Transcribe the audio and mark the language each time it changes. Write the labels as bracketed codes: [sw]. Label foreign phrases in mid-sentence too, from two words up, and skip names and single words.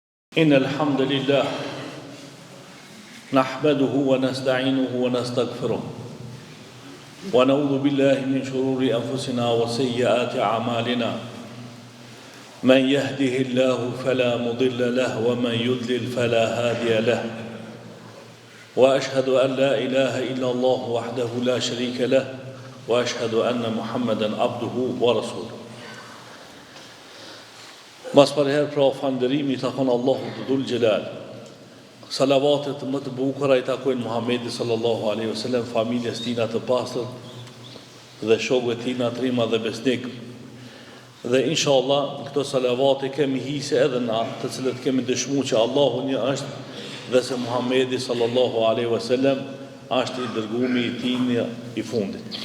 [ar] إن الحمد لله نحمده ونستعينه ونستغفره ونعوذ بالله من شرور أنفسنا وسيئات أعمالنا من يهده الله فلا مضل له ومن يضلل فلا هادي له وأشهد أن لا إله إلا الله وحده لا شريك له وأشهد أن محمدا عبده ورسوله. [sq] Mas për herë pra falënderimi i takon Allahut [ar] ذو الجلال. [sq] Salavatet më të bukura i takojnë Muhamedit [ar] صلى الله عليه وسلم, [sq] familjes tina të pastër dhe shokëve tina të rima dhe besnik. Dhe inshallah këto salavate kemi hise edhe na, të cilët kemi dëshmuar që Allahu një është dhe se Muhamedi [ar] صلى الله عليه وسلم [sq] është i dërguari i tij i fundit.